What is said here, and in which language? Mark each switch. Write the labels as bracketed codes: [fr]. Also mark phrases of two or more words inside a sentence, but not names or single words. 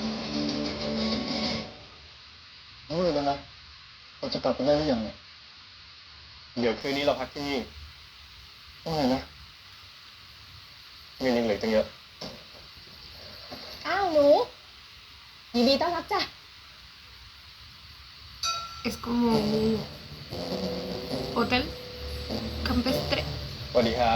[th] รู้เลยนะเราจะกลับกันได้หรือยังเนี่ยเดี๋ยวคืนนี้เราพักที่นี่ว่าไงนะเงินยังเหลือตั้งเยอะ อ้าวหนูยินดีต้อนรับจ้ะ [es] Es como un hotel campestre. [th] สวัสดีครับ